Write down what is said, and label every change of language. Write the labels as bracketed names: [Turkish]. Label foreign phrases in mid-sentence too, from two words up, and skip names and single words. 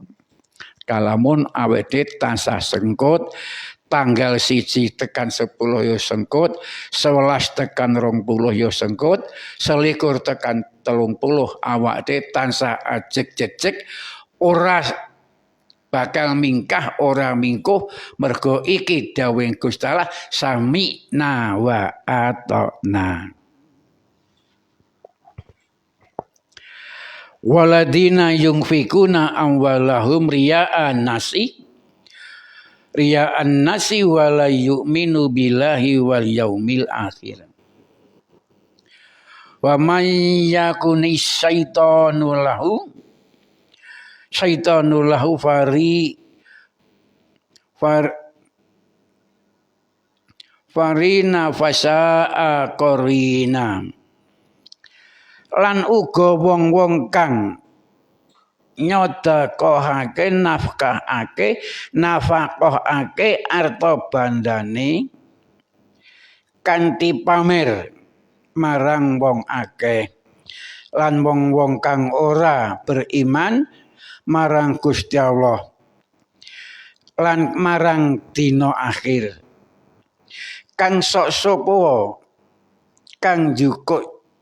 [Javanese] Kalamun awake tansah sengkut tanggal 1 tekan 10 ya sengkut, 11 tekan 20 ya sengkut, 21 tekan 30 awake tansah ajeg-jejeg ora bakal mingkah ora mingkuh mergo iki dawuh Gusti Allah [Arabic] سمعنا وأطعنا. والذين ينفقون أموالهم رئاء الناس ولا يؤمنون بالله واليوم الآخر. ومن يكن الشيطان له قرينا فساء قرينا. [Javanese] Lan uga wong-wong kang nyodakohake nafkahake arta bandane kanthi pamer marang wong akeh, lan wong-wong kang ora beriman marang Gusti Allah lan marang dina akhir, kang sok-sopo kang jukuk